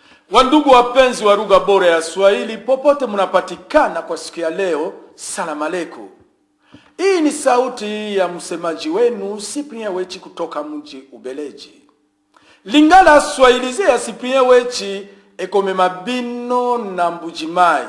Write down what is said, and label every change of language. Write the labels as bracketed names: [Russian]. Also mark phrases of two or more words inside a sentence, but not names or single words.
[Swahili] Wandugu wapenzi wa lugha bora ya Swahili popote mnapatikana kwa siku ya leo, salamu aleikum. Hii ni sauti ya msemaji wenu Cyprien Wechi kutoka mji Ubeleji. [Lingala] Lingala Swahilize ya Cyprien Wechi ekomema bino na Mbujimai.